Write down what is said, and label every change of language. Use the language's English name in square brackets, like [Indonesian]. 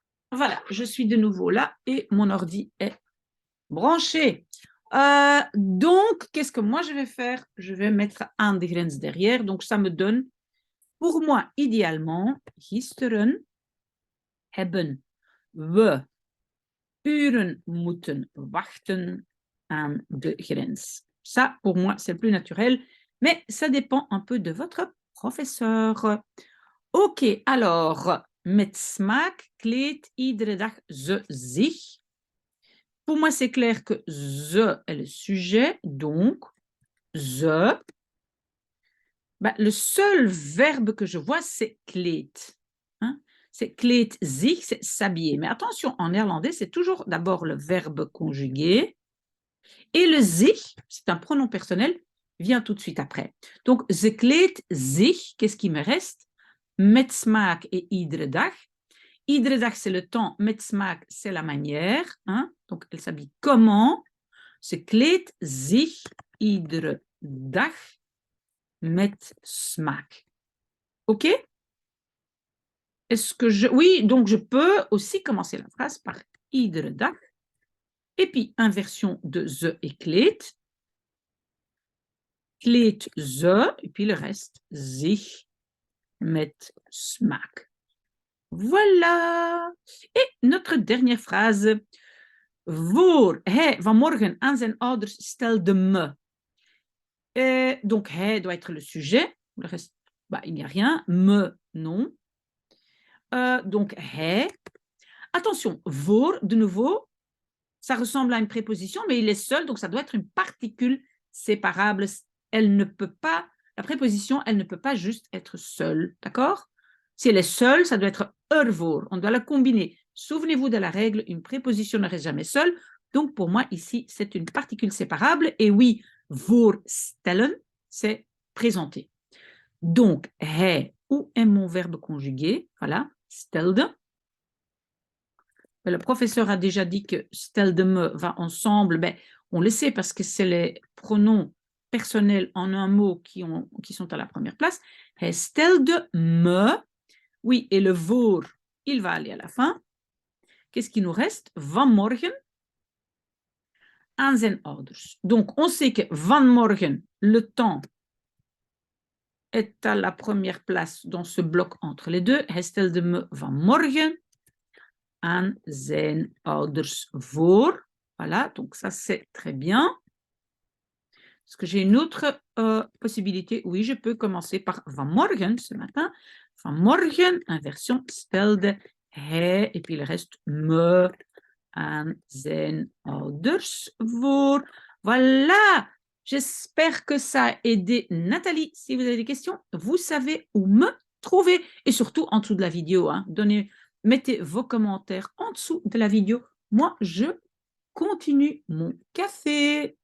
[French] Voilà, je suis de nouveau là et mon ordi est branché. Donc, qu'est-ce que moi je vais faire? Je vais mettre [Dutch] aan de grens [French] derrière. Donc, ça me donne, pour moi, idéalement, [Dutch] gisteren hebben we uren moeten wachten aan de grens. [French] Ça, pour moi, c'est le plus naturel, mais ça dépend un peu de votre professeur. Ok, alors, [Dutch] met smaak kleedt iedere dag ze zich. [French] Pour moi, c'est clair que ze est le sujet, donc ze. Ben, le seul verbe que je vois, c'est kleed. Hein? C'est [Dutch] kleed zich, [French] c'est s'habiller. Mais attention, en néerlandais, c'est toujours d'abord le verbe conjugué. Et le zich, c'est un pronom personnel, vient tout de suite après. Donc, [Dutch] ze kleedt zich, [French] qu'est-ce qui me reste? [Dutch] Met smaak [French] et [Dutch] iedere dag. Iedere dag, [French] c'est le temps. [Dutch] Met smaak, [French] c'est la manière. Hein? Donc, elle s'habille comment? [Dutch] Ze kleedt zich iedere dag met smaak. [French] OK? Est-ce que je... Oui, donc je peux aussi commencer la phrase par [Dutch] iedere dag. [French] Et puis, inversion de ze et kleed. [Dutch] Kleed ze, [French] et puis le reste, [Dutch] zich met smaak. [French] Voilà. Et notre dernière phrase. [Dutch] Voor hij vanmorgen aan zijn ouders stelde me. [French] Donc, hij doit être le sujet. Le reste, bah, il n'y a rien. Me, non. Donc, hij. Attention, voor, de nouveau, ça ressemble à une préposition, mais il est seul, donc ça doit être une particule séparable. Elle ne peut pas, la préposition, elle ne peut pas juste être seule, d'accord? Si elle est seule, ça doit être ervoor. On doit la combiner. Souvenez-vous de la règle, une préposition ne reste jamais seule. Donc, pour moi, ici, c'est une particule séparable. Et oui, voorstellen, c'est présenter. Donc, hij, où est mon verbe conjugué? Voilà, stelde. Le professeur a déjà dit que [Dutch] stelde me [French] va ensemble. Ben, on le sait parce que c'est les pronoms personnels en un mot qui sont à la première place. [Dutch] Hij stelde me. [French] Oui, et le voor, il va aller à la fin. Qu'est-ce qui nous reste? [Dutch] Vanmorgen aan zijn ouders. [French] Donc, on sait que vanmorgen, le temps est à la première place dans ce bloc entre les deux. [Dutch] Hij stelde me vanmorgen aan zijn ouders voor. [French] Voilà, donc ça c'est très bien. Est-ce que j'ai une autre possibilité? Oui, je peux commencer par vanmorgen ce matin. [Dutch] Vanmorgen, inversion, stelde hij, [French] et puis le reste [Dutch] me aan zijn ouders voor. [French] Voilà, j'espère que ça a aidé Nathalie. Si vous avez des questions, vous savez où me trouver. Et surtout en dessous de la vidéo, hein, mettez vos commentaires en dessous de la vidéo. Moi, je continue mon café.